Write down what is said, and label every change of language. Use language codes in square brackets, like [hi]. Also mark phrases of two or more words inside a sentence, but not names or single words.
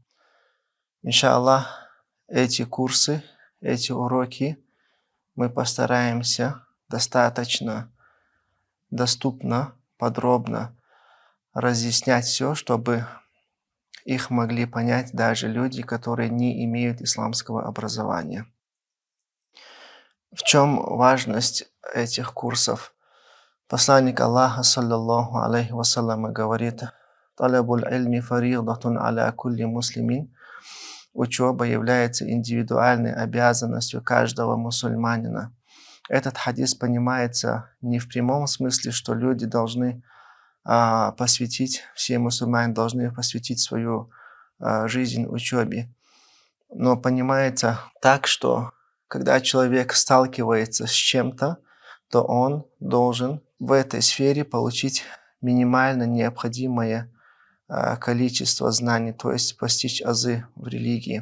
[ru] Иншаллах, эти курсы, эти уроки мы постараемся достаточно доступно, подробно разъяснять все, чтобы их могли понять даже люди, которые не имеют исламского образования. В чем важность этих курсов? Посланник Аллаха, [ar] صلى الله عليه وسلم, [ru] говорит: [ar] «طلب العلم فريضة على كل مسلم». [ru] Учеба является индивидуальной обязанностью каждого мусульманина. Этот хадис понимается не в прямом смысле, что люди должны посвятить, все мусульмане должны посвятить свою жизнь учебе, но понимается так, что когда человек сталкивается с чем-то, то он должен в этой сфере получить минимально необходимое количество знаний, то есть постичь азы в религии.